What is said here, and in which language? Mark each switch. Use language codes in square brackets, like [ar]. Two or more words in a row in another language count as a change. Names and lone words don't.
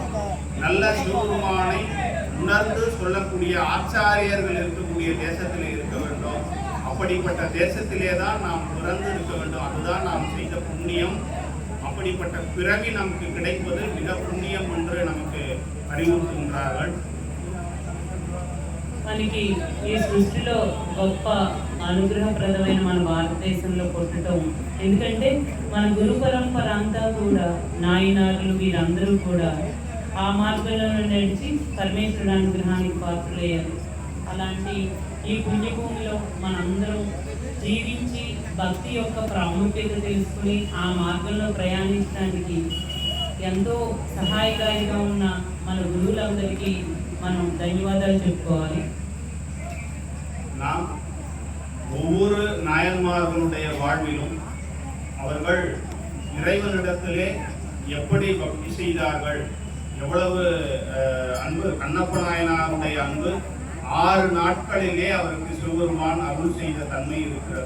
[ta] நல்ல சிவபெருமானை உணர்ந்து சொல்லக்கூடிய ஆச்சாரியர்கள் இருக்கக்கூடிய தேசத்திலே இருக்க வேண்டும். அப்படிப்பட்ட தேசத்திலே தான் நாம் பிறந்து இருக்க வேண்டும். அதுதான் நாம் செய்த புண்ணியம். அப்படிப்பட்ட பிறவி நமக்கு கிடைப்பது மிக புண்ணியம் என்று நமக்கு அறிவுறுத்துகின்றார்கள். [te] మనకి ఈ సృష్టిలో గొప్ప అనుగ్రహప్రదమైన మన భారతదేశంలో పుట్టడం, ఎందుకంటే మన గురు పరంపర అంతా కూడా నాయనారులు వీరందరూ కూడా ఆ మార్గంలో నడిచి పరమేశ్వరుడు అనుగ్రహానికి పాత్రులయ్యారు. అలాంటి ఈ పుణ్యభూమిలో మనందరం జీవించి భక్తి యొక్క ప్రాముఖ్యత తెలుసుకుని ఆ మార్గంలో ప్రయాణించడానికి ఎంతో సహాయకారిగా ఉన్న మన గురువులందరికీ మనం ధన్యవాదాలు చెప్పుకోవాలి. [ta] நாம் ஒவ்வொரு நாயன்மார்களுடைய வாழ்விலும் அவர்கள் இறைவனிடத்திலே எப்படி பக்தி செய்தார்கள், எவ்வளவு அன்பு. கண்ணப்ப நாயனாருடைய அன்பு 6 நாட்களிலே அவருக்கு சிவபெருமான் அருள் செய்த தன்மை இருக்கிறது.